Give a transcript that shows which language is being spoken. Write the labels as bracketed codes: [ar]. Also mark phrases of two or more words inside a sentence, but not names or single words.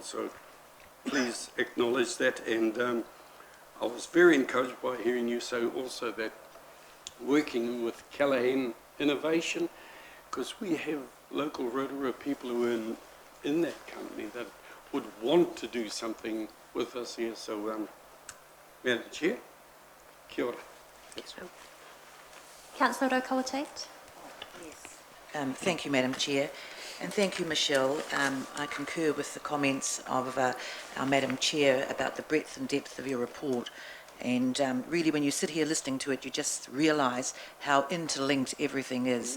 [en] So please acknowledge that. And I was very encouraged by hearing you say also that working with Callaghan Innovation, because we have local Rotorua people who are in that company that would want to do something with us here. So, Madam Chair, [mi] kia ora. [en] Councillor Rotorua-Tate. Thank you, Madam Chair. And thank you, Michelle. I concur with the comments of our Madam Chair about the breadth and depth of your report. And really, when you sit here listening to it, you just realise how interlinked everything is.